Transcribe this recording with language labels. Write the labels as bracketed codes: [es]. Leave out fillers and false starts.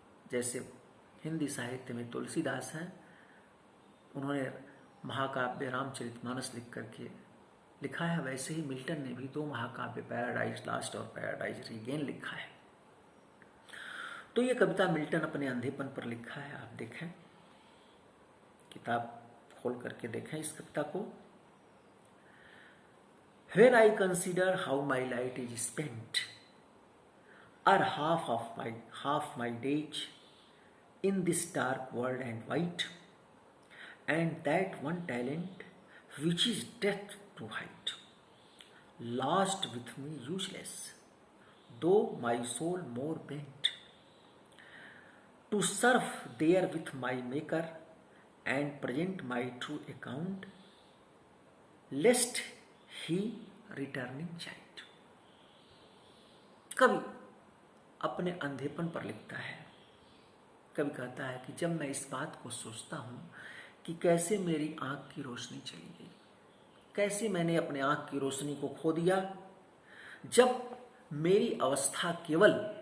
[hi] जैसे हिंदी साहित्य में तुलसीदास हैं, उन्होंने महाकाव्य रामचरितमानस लिख करके लिखा है, वैसे ही मिल्टन ने भी 2 महाकाव्य पैराडाइज लास्ट और पैराडाइज रीगेन लिखा है। तो ये कविता मिल्टन अपने अंधेपन पर लिखा है। आप देखें, किताब खोल करके देखें इस कविता को। [en] When I consider how my light is spent, or half my days in this dark world and white, and that one talent which is death to hide, lost with me useless, though my soul more bent, to serve there with my Maker and present my true account, lest he returning child। [hi] कवि अपने अंधेपन पर लिखता है। कवि कहता है कि जब मैं इस बात को सोचता हूं कि कैसे मेरी आंख की रोशनी चली गई, कैसे मैंने अपने आंख की रोशनी को खो दिया, जब मेरी अवस्था केवल,